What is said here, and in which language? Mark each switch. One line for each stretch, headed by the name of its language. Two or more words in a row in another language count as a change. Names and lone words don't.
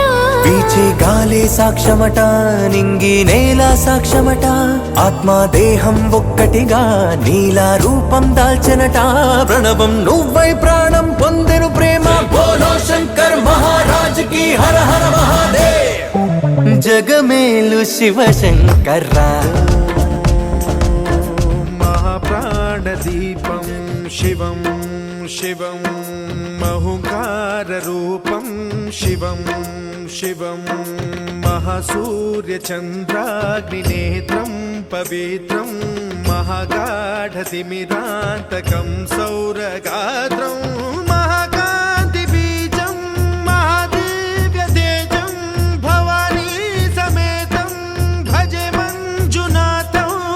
Telugu: పీచే గాలే సాక్ష్యమట నింగి నేల సాక్ష్యమట ఆత్మ దేహం ఒక్కటిగా నీలా రూపం దాల్చనట ప్రణవం నువ్వై ప్రాణం పొందెను ప్రేమ
Hindi: बोलो शंकर महाराज की हर हर महादेव
Telugu: జగమేలు శివ శంకర్రా
Sanskrit: महाप्राणदीपं शिवं शिवं महुकाररूपं शिवं शिवं महासूर्यचन्द्राग्निनेत्रं पवित्रं महागाढतिमिरान्तकं सौरगात्रं महाकान्तिबीजं महादिव्यतेजं भवानी समेतं भजे मञ्जुनाथं